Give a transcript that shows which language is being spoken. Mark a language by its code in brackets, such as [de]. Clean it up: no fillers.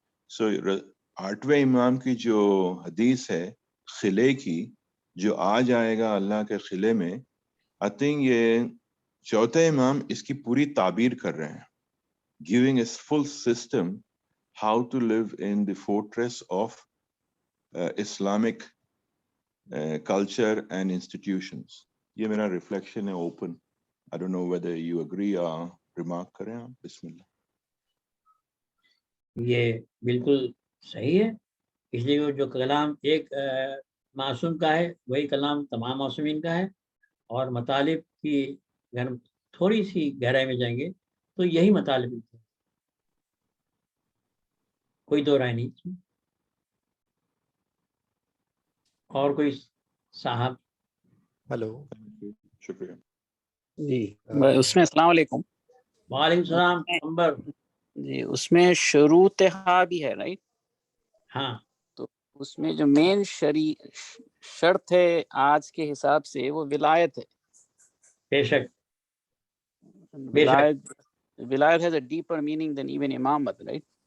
[ur] سو 8ویں امام کی جو حدیث ہے خلے کی، جو آ جائے گا اللہ کے خلے میں، [en] I think [ur] یہ 4تھا امام اس کی پوری تعبیر کر رہے ہیں، [en] giving a full system how to live in the fortress of Islamic culture and institutions. [ur] یہ میرا ریفلیکشن ہے open. [en] I don't know whether you agree or remark [ur] کریں آپ. بسم اللہ. یہ بالکل صحیح ہے، اس لیے جو کلام ایک معصوم کا ہے وہی کلام تمام معصومین کا ہے، اور مطالب کی اگر ہم تھوڑی سی گہرائی میں جائیں گے تو یہی مطالب ہیں، کوئی دو رائے نہیں اس میں. اور کوئی صاحب؟ ہلو شکریہ. جی اس میں السلام علیکم. وعلیکم السلام. نمبر جی اس میں شروطہا بھی ہے رائٹ؟ ہاں، تو اس میں جو مین شرط ہے آج کے حساب سے وہ ولایت ہے. بے شک. [en] ولایت has a deeper meaning than even امامت right?